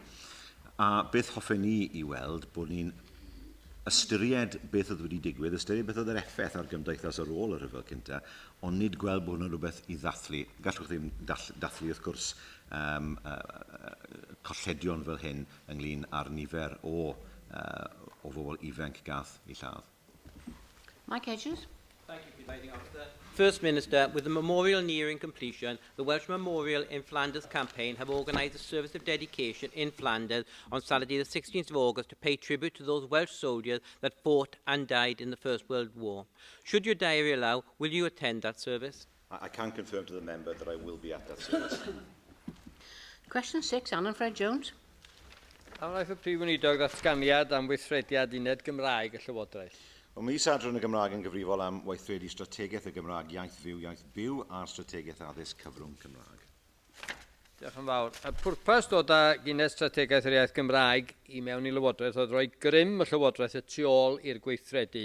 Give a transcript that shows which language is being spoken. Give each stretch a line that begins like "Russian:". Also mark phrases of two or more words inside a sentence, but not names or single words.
Welsh: A beth hoffen ni I weld bod ni'n ystyried beth oedd wedi digwydd, ystyried beth oedd yr effaith ar gymdeithas ar ôl y rhyfel cyntaf, ond nid gweld bod yna rhywbeth I ddathlu. Gallwch ddim dathlu wrth gwrs colledion fel hyn ynglyn â'r nifer o bobl ifanc gath I lladd. Mike Edges.
English: Thank you, Presiding Officer. First Minister, with the memorial nearing completion, the Welsh Memorial in Flanders campaign have organised a service of dedication in Flanders on Saturday the 16th of August to pay tribute to those Welsh soldiers that fought and died in the First World War. Should your diary allow, will you attend that service? I can confirm to the member that I will be at that service. Question 6, Alan Fred Jones.
Welsh: Wnaeth y Prif Weinidog ddatganiad am weithrediad uned Gymraeg y Llywodraeth. Ond mae Sadran y Gymraeg yn gyfrifol am weithredu strategaeth y Gymraeg iaith byw a'r strategaeth addysg cyfrwng Cymraeg. Diolch yn fawr. Y pwrpas dod â uned strategaeth yr iaith Gymraeg I mewn I Lywodraeth oedd rhoi grym y Llywodraeth y tu ôl i'r gweithredu.